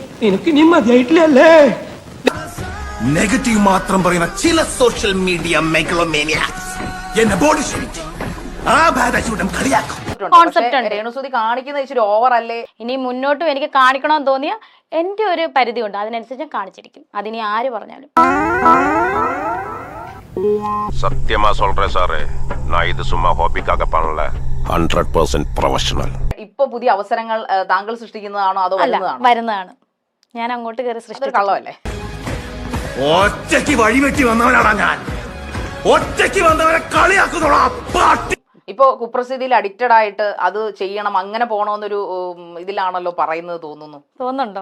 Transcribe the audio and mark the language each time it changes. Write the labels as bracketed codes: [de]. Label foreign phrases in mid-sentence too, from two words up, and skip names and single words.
[ml] നെഗറ്റീവ് മാത്രം പറയുന്ന ചില [en] social media megalomaniacs [ml] എന്നെ [en] body shaming [ml] ആ ബാധചൂടം കളിയാക്കും. രേണുസുതി കാണിക്കുന്ന ഇച്ചിരി ഓവർ അല്ലേ? ഇനി മുന്നോട്ടും എനിക്ക് കാണിക്കണമെന്ന് തോന്നിയ എന്റെ ഒരു പരിധി ഉണ്ട്, അതിനനുസരിച്ച് ഞാൻ കാണിച്ചിരിക്കും. അതിനി ആര് പറഞ്ഞാലും. [ta] சத்தியமா சொல்றேன் சார், நான் இது சும்மா ஹாபிக்காக பண்ணல, 100% പ്രൊഫഷണൽ. [ml] ഇപ്പൊ പുതിയ അവസരങ്ങൾ താങ്കൾ സൃഷ്ടിക്കുന്നതാണോ അതോ വരുന്നതാണ്? ഞാൻ അങ്ങോട്ട് കയറി സൃഷ്ടിച്ച കള്ളമല്ലേ? ഒറ്റയ്ക്ക് വഴിവെട്ടി വന്നവനാണ് ഞാൻ. ഒറ്റയ്ക്ക് വന്നവരെ കളിയാക്കുന്നോളാ. ഇപ്പൊ കുപ്രസിദ്ധിയിൽ അഡിക്റ്റഡ് ആയിട്ട് അത് ചെയ്യണം, അങ്ങനെ പോണോന്നൊരു ഇതിലാണല്ലോ പറയുന്നത്, തോന്നുന്നുണ്ടോ?